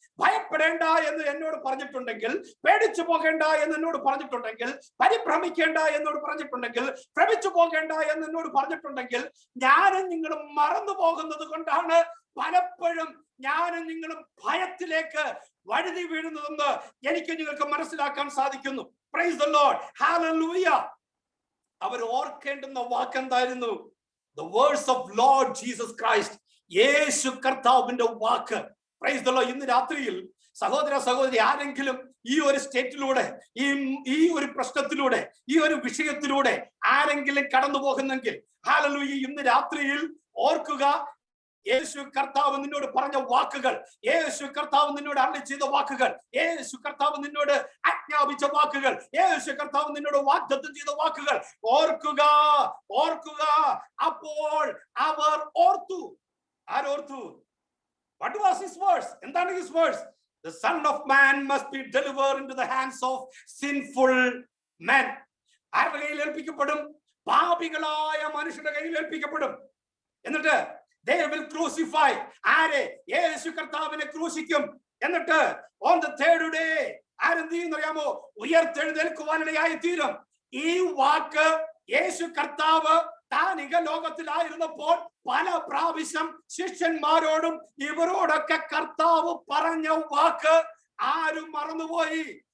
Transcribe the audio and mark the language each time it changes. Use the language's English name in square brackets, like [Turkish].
[Malayalam] ഭയപ്പെടേണ്ട എന്ന് എന്നോട് പറഞ്ഞിട്ടുണ്ടെങ്കിൽ, പേടിച്ചു പോകേണ്ട എന്ന് എന്നോട് പറഞ്ഞിട്ടുണ്ടെങ്കിൽ, പരിഭ്രമിക്കേണ്ട എന്നോട് പറഞ്ഞിട്ടുണ്ടെങ്കിൽ, ഭ്രമിച്ചു പോകേണ്ട എന്ന് എന്നോട് പറഞ്ഞിട്ടുണ്ടെങ്കിൽ, ഞാനും നിങ്ങളും മറന്നു പോകുന്നത് കൊണ്ടാണ് പലപ്പോഴും ഞാനും നിങ്ങളും ഭയത്തിലേക്ക് വഴുതി വീഴുന്നതെന്ന് എനിക്ക് നിങ്ങൾക്ക് മനസ്സിലാക്കാൻ സാധിക്കുന്നു. Praise the Lord. ഹല്ലേലൂയ. അവർ ഓർക്കേണ്ടുന്ന വാക്ക് എന്തായിരുന്നു? [English] The words of Lord Jesus Christ. [Malayalam] യേശു കർത്താവിന്റെ വാക്ക്. Praise the Lord. ഇന്ന് രാത്രിയിൽ സഹോദര സഹോദരി, ആരെങ്കിലും ഈ ഒരു സ്റ്റേറ്റിലൂടെ, ഈ ഒരു പ്രശ്നത്തിലൂടെ, ഈ ഒരു വിഷയത്തിലൂടെ ആരെങ്കിലും കടന്നു പോകുന്നെങ്കിൽ, ഹല്ലേലൂയ, ഇന്ന് രാത്രിയിൽ ഓർക്കുക, യേശു കർത്താവ് നിന്നോട് പറഞ്ഞ വാക്കുകൾ, യേശു കർത്താവ് നിന്നോട് അരുളി ചെയ്ത വാക്കുകൾ, യേശു കർത്താവ് നിന്നോട് ആജ്ഞാപിച്ച വാക്കുകൾ, യേശു കർത്താവ് നിന്നോട് വാഗ്ദത്തം ചെയ്ത വാക്കുകൾ ഓർക്കുക, ഓർക്കുക. അപ്പോൾ അവർ ഓർത്തു. ആരോർത്തു? [English] What was his words? [Malayalam] എന്താണ് [English] his words? The Son of Man must be delivered into the hands of sinful men. [Malayalam] ആരുടെ കയ്യിൽ ഏൽപ്പിക്കപ്പെടും? പാപികളായ മനുഷ്യരുടെ കയ്യിൽ ഏൽപ്പിക്കപ്പെടും. എന്നിട്ട് [English] they will crucify. [Malayalam] ആരെ? യേശു കർത്താവിനെ ക്രൂശിക്കും. എന്നിട്ട് [English] on the third day [Malayalam] ആരെന്ത് ചെയ്യുന്നറിയാമോ? ഉയർത്തെഴുന്നേൽക്കുവാനിടയായി തീരും. ഈ വാക്ക് യേശു കർത്താവ് താൻ ലോകത്തിലായിരുന്നപ്പോൾ പല പ്രാവശ്യം ശിഷ്യന്മാരോടും ഇവരോടൊക്കെ കർത്താവ് പറഞ്ഞ വാക്ക് ആരും മറന്നുപോയി.